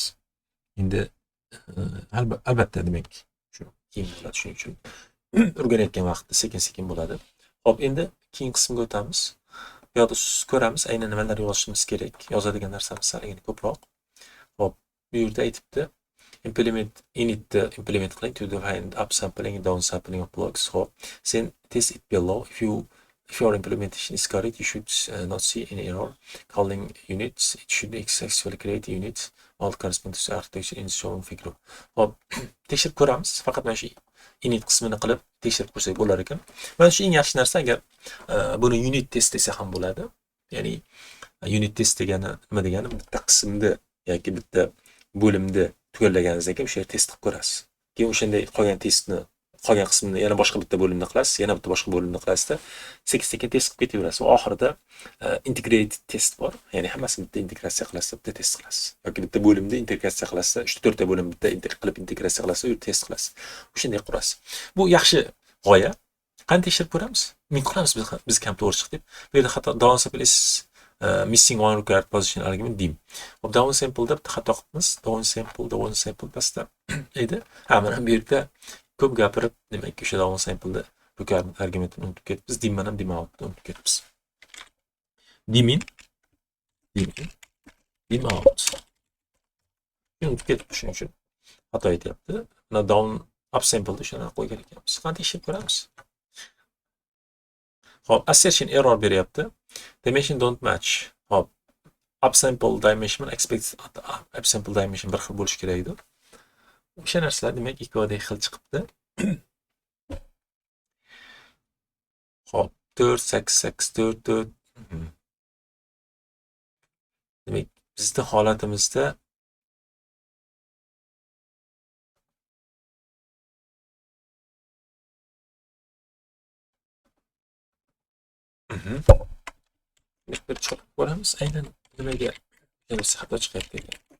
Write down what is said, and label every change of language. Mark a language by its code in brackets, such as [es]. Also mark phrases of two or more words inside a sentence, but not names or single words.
[uz] Endi albatta, demak, shu keyin bo'ladi. Shuning uchun o'rganayotgan vaqtda sekin-sekin bo'ladi. Xo'p, endi keyin qismga o'tamiz. Bu yerda ko'ramiz aynan nimalar yozishimiz kerak. Yozadigan narsamiz salgina ko'proq. Xo'p, bu yerda aytibdi. Initni implement qiling [en] to define upsampling and downsampling of blocks. Xo'p, sen test it below. If your implementation is correct, you should not see any error. Calling units, it should successfully create a unit. All corresponding to architecture in shown figure. [uz] Xo'p, tekshirib ko'ramiz. Faqat mana shu init qismini qilib tekshirib ko'rsak bo'lar ekan. Mana shu eng yaxshi narsa. Agar buni [en] unit test [uz] desa ham bo'ladi. Ya'ni [en] unit test [uz] degani nima degani? Bitta qismni yoki bitta bo'limni tugallaganingizdan keyin o'sha yerda test qilib ko'rasiz. keyin o'shanday qolgan testni qolgan qismini yana boshqa bitta bo'limda qilasiz, yana bitta boshqa bo'limda qilasizda sekin test qilib ketaverasiz. Va oxirida [en] integrated test [uz] bor. Ya'ni hammasini bitta integratsiya qilasiz, bitta test qilasiz. Yoki bitta bo'limda integratsiya qilasiz, 3-4 ta bo'lim bitta qilib integratsiya qilasiz, u test qilasiz. O'shanday qurasiz. Bu yaxshi g'oya. Qani tekshirib ko'ramiz? Min qilamiz biz ham to'g'ri chiqdi deb. Bu yerda xato [en] down sample is missing one required position argument dim. [uz] Hop [en] down sample [uz] deb xato qilibmiz. Down sample pastda edi. Ha, mana bu yerda ko'p gapirib, demak, o'sha [en] down sample'da [uz] required argumentni unutib ketibmiz. Dim ham [en] dim out'ni [uz] unutib ketibmiz. [en] Dim in, dim out. [uz] Unutib ketib shuning uchun xato aytyapti. Mana [en] down up sample'da [uz] shuni qo'ygan ekanmiz. Qani tekshirib ko'ramiz? Hop, [en] assertion error [uz] beryapti. [en] Dimension don't match. [uz] Hop, [en] upsample dimension [uz] bilan [en] expected upsample dimension [uz] bir xil bo'lishi kerak edi. O'sha narsalar demak ikkovida xil chiqibdi. Hop, 4 8 8 4 4. Demak, bizning holatimizda bir chiqib ko'ramiz, aynan nimaga kelsa xato chiqyapti ekan.